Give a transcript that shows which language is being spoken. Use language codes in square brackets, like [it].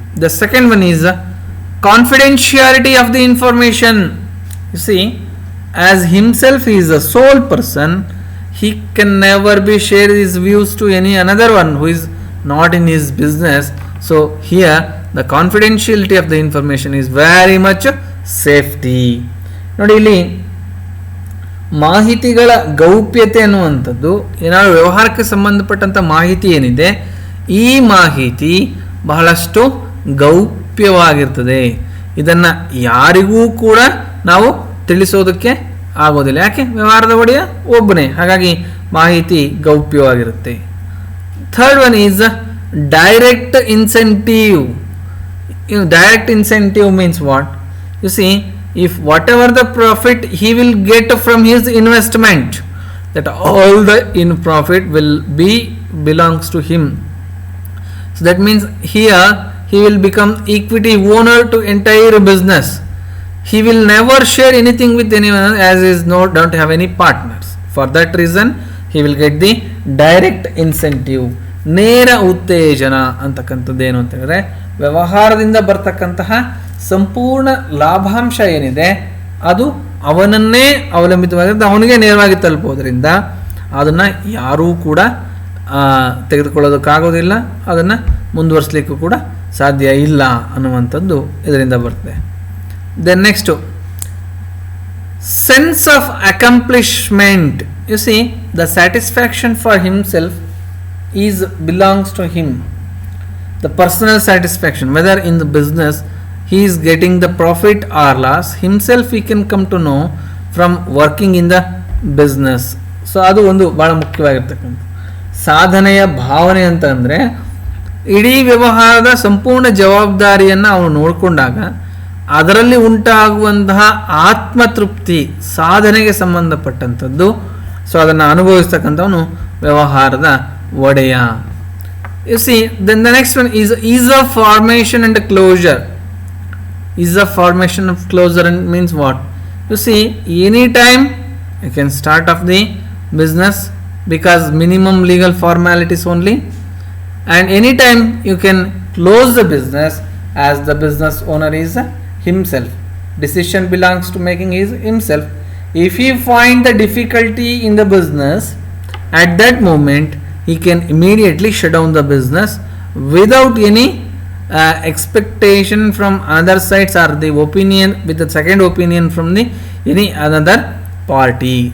[en] The second one is confidentiality of the information. You see, as himself he is a sole person, he can never be share his views to any another one who is not in his business. So here the confidentiality of the information is very much safety. [kn] ನೋಡಿ, ಇಲ್ಲಿ ಮಾಹಿತಿಗಳ ಗೌಪ್ಯತೆ ಅನ್ನುವಂಥದ್ದು, ಏನಾದರೂ ವ್ಯವಹಾರಕ್ಕೆ ಸಂಬಂಧಪಟ್ಟಂಥ ಮಾಹಿತಿ ಏನಿದೆ ಈ ಮಾಹಿತಿ ಬಹಳಷ್ಟು ಗೌಪ್ಯವಾಗಿರ್ತದೆ. ಇದನ್ನು ಯಾರಿಗೂ ಕೂಡ ನಾವು ತಿಳಿಸೋದಕ್ಕೆ ಆಗೋದಿಲ್ಲ. ಯಾಕೆ? ವ್ಯವಹಾರದ ಒಡೆಯ ಒಬ್ಬನೇ, ಹಾಗಾಗಿ ಮಾಹಿತಿ ಗೌಪ್ಯವಾಗಿರುತ್ತೆ. [en] Third one is direct incentive. Direct incentive means what? You see, if whatever the profit he will get from his investment, that all the in profit will be belongs to him. So that means here he will become equity owner to entire business. He will never share anything with anyone as is don't have any partners. For that reason he will get the direct incentive, [kn] ನೇರ ಉತ್ತೇಜನ ಅಂತಕ್ಕಂಥದ್ದು. ಏನು ಅಂತ ಹೇಳಿದ್ರೆ ವ್ಯವಹಾರದಿಂದ ಬರ್ತಕ್ಕಂತಹ ಸಂಪೂರ್ಣ ಲಾಭಾಂಶ ಏನಿದೆ ಅದು ಅವನನ್ನೇ ಅವಲಂಬಿತವಾಗಿದ್ದು ಅವನಿಗೆ ನೇರವಾಗಿ ತಲುಪೋದ್ರಿಂದ ಅದನ್ನು ಯಾರೂ ಕೂಡ ತೆಗೆದುಕೊಳ್ಳೋದಕ್ಕಾಗೋದಿಲ್ಲ, ಅದನ್ನು ಮುಂದುವರಿಸಲಿಕ್ಕೂ ಕೂಡ ಸಾಧ್ಯ ಇಲ್ಲ ಅನ್ನುವಂಥದ್ದು ಇದರಿಂದ ಬರ್ತದೆ. [en] Then next sense of accomplishment. You see, the satisfaction for himself is belongs to him. The personal satisfaction, whether in the business he is getting the profit or loss, himself he can come to know from working in the business. [kn] So ಅದು ಒಂದು ಭಾಳ ಮುಖ್ಯವಾಗಿರ್ತಕ್ಕಂಥ ಸಾಧನೆಯ ಭಾವನೆ ಅಂತ ಅಂದರೆ ಇಡೀ ವ್ಯವಹಾರದ ಸಂಪೂರ್ಣ ಜವಾಬ್ದಾರಿಯನ್ನು ಅವನು ನೋಡಿಕೊಂಡಾಗ ಅದರಲ್ಲಿ ಉಂಟಾಗುವಂತಹ ಆತ್ಮತೃಪ್ತಿ ಸಾಧನೆಗೆ ಸಂಬಂಧಪಟ್ಟಂಥದ್ದು. ಸೊ ಅದನ್ನು ಅನುಭವಿಸ್ತಕ್ಕಂಥವನು ವ್ಯವಹಾರದ ಒಡೆಯ. [en] U C, then the next one is of formation and closure. Is of formation of closure and means what? U C, any time you can start of the business because minimum legal formalities only, and anytime you can close the business as the business owner is himself. Decision belongs to making is himself. If he find the difficulty in the business, at that moment he can immediately shut down the business without any expectation from other sides or the opinion with the second opinion from the any another party.